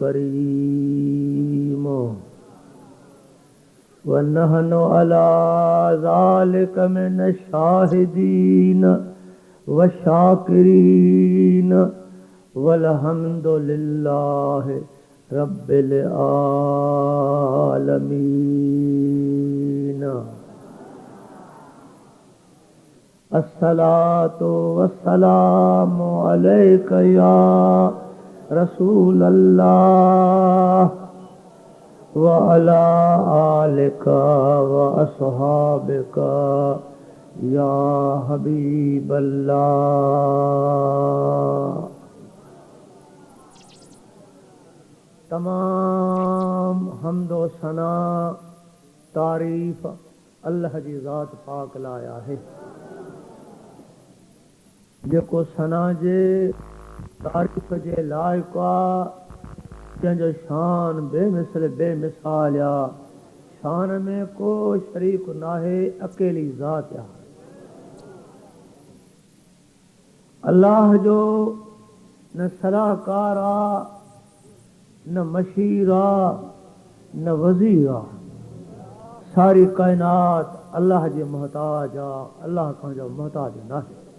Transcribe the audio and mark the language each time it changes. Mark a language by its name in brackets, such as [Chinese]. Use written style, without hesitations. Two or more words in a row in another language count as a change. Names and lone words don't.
[Arabic] كريم ونحن على ذلك من الشاهدين والشاكرين والحمد لله رب العالمين الصلاة والسلام عليك يا رسول الله وعلى آلك وأصحابك يا حبيب الله. [Sindhi] तमाम हम्दो सना तारीफ अल्लाह जी ज़ात पाक लाया है जेको सना जे तारीफ जे लाइक़ जंहिंजो शान बेमिसल बेमिसाल आ शान में को शरीक नाहे अकेली ज़ात आ अल्लाह जो न सलाहकार आ न मशीर आ न वज़ीर आ सारी कायनात अल्लाह जे मोहताज आ अल्लाह खां जो मोहताज नाहे